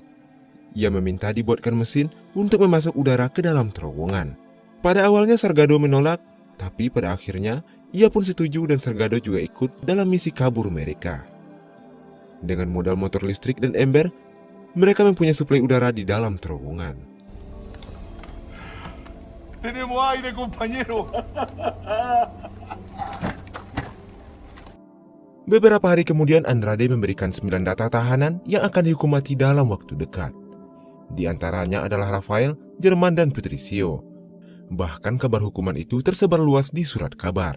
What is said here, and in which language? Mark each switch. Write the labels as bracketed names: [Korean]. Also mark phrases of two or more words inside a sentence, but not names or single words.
[Indonesian] Ia meminta dibuatkan mesin untuk memasuk udara ke dalam terowongan. Pada awalnya Sargado menolak, tapi pada akhirnya ia pun setuju dan Sargado juga ikut dalam misi kabur mereka. Dengan modal motor listrik dan ember, mereka mempunyai suplai udara di dalam terowongan. [Spanish] Tenemos aire, compañero. [Indonesian] Beberapa hari kemudian Andrade memberikan 9 data tahanan yang akan dihukum mati dalam waktu dekat. Di antaranya adalah Rafael, Jerman, dan Patricio. Bahkan kabar hukuman itu tersebar luas di surat kabar.